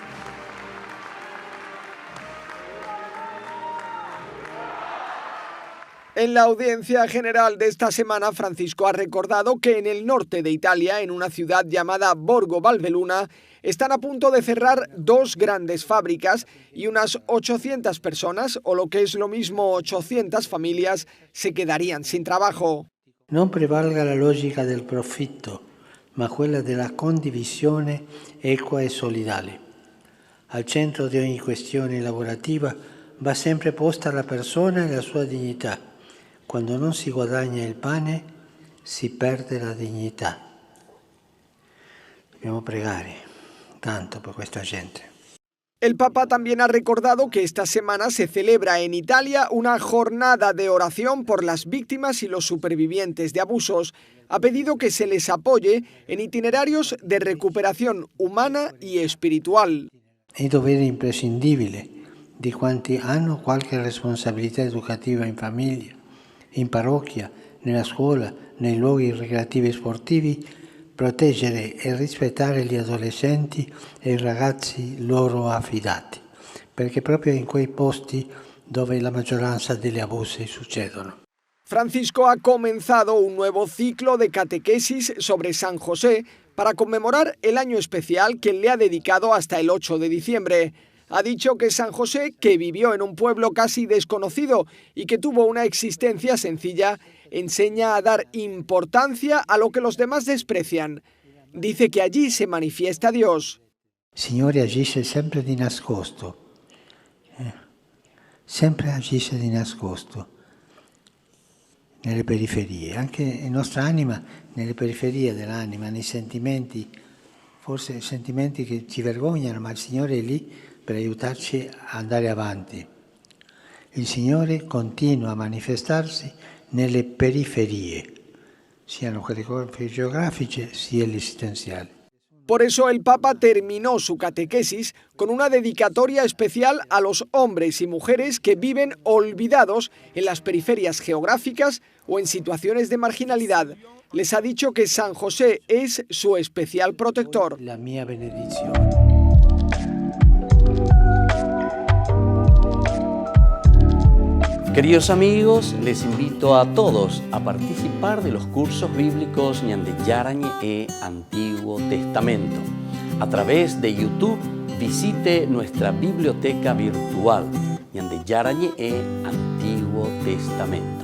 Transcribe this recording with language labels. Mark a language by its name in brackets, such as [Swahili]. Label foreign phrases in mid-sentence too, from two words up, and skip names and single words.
[Spanish] En la audiencia general de esta semana, Francisco ha recordado que en el norte de Italia, en una ciudad llamada Borgo Valbelluna, están a punto de cerrar 2 grandes fábricas y unas 800 personas, o lo que es lo mismo 800 familias, se quedarían sin trabajo. [Italian] Non prevalga la logica del profitto, ma quella della condivisione equa e solidale. Al centro di ogni questione lavorativa va sempre posta la persona e la sua dignità. Quando non si guadagna il pane, si perde la dignità. Dobbiamo pregare tanto per questa gente. [Spanish] El Papa también ha recordado que esta semana se celebra en Italia una jornada de oración por las víctimas y los supervivientes de abusos. Ha pedido que se les apoye en itinerarios de recuperación humana y espiritual. [Italian] È dovere imprescindibile di quanti hanno qualche responsabilità educativa in famiglia, in parrocchia, nella scuola, nei luoghi ricreativi e sportivi, proteggere e rispettare gli adolescenti e i ragazzi loro affidati, perché proprio in quei posti dove la maggioranza degli abusi succedono. [Spanish] Francisco ha comenzado un nuevo ciclo de catequesis sobre San José para conmemorar el año especial que le ha dedicado hasta el 8 de diciembre. Ha dicho que San José, que vivió en un pueblo casi desconocido y que tuvo una existencia sencilla, enseña a dar importancia a lo que los demás desprecian. Dice que allí se manifiesta Dios. [Italian] Il Signore agisce sempre di nascosto, sempre agisce di nascosto, nelle periferie, anche la nostra anima, nelle periferie dell'anima, nei sentimenti, forse sentimenti che ci vergognano, ma il Signore è lì per aiutarci a andare avanti. Il Signore continua a manifestarsi nelle periferie, siano quelle geografiche sia le esistenziali. [Spanish] Por eso el Papa terminó su catequesis con una dedicatoria especial a los hombres y mujeres que viven olvidados en las periferias geográficas o en situaciones de marginalidad. Les ha dicho que San José es su especial protector. [Italian] La mia benedizione. [Spanish] Queridos amigos, les invito a todos a participar de los cursos bíblicos Ñande Yarañe e Antiguo Testamento. A través de YouTube, visite nuestra biblioteca virtual Ñande Yarañe e Antiguo Testamento.